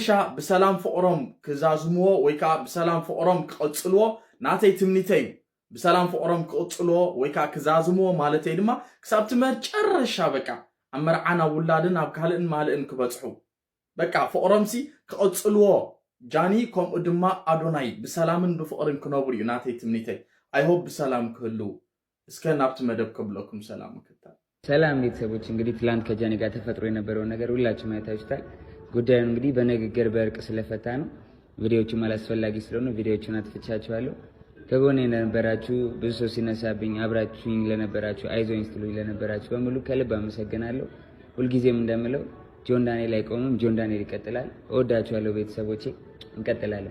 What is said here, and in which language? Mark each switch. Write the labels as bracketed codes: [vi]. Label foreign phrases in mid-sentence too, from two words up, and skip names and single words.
[ti] ብሰላም ፍቕሮም ክዛዝምዎ ወይ ከዓ ብሰላም ፍቕሮም ክቕፅልዎ ናተይ ትምኒተይ ብሰላም ፍቕሮም ክቕፅልዎ ወይ ከዓ ክዛዝምዎ ማለተይ ድማ ክሳብቲ መጨረሻ በቃ ኣብ መርዓን ኣብ ውላድን ኣብ ካልእን ማልእን ክበፅሑ በቃ ፍቕሮምሲ ክቕፅልዎ ጃኒ ከምኡ ድማ ኣዶናይ ብሰላምን ብፍቕርን ክነብሩ እዩ ናተይ ትምኒተይ [en] I hope [ti] ብሰላም ክህልው እስከ ናብቲ መደብ ከብለኩም ሰላም ክታል [am] ሰላም ቤተሰቦች እንግዲህ ትላንት ከጃኒ ጋር ተፈጥሮ የነበረውን ነገር ሁላችሁም አይታችሁታል ጉዳዩን እንግዲህ በንግግር በእርቅ ስለፈታ ነው ቪዲዮዎቹም አላስፈላጊ ስለሆኑ ቪዲዮዎቹን አጥፍቻችኋለሁ ከጎኔ ለነበራችሁ ብዙ ሰው ሲነሳብኝ አብራችሁኝ ለነበራችሁ አይዞኝ ስትሉኝ ለነበራችሁ በሙሉ ከልብ አመሰግናለሁ ሁልጊዜም እንደምለው ጆን ዳንኤል አይቆምም ጆን ዳንኤል ይቀጥላል እወዳችኋለሁ ቤተሰቦቼ እንቀጥላለን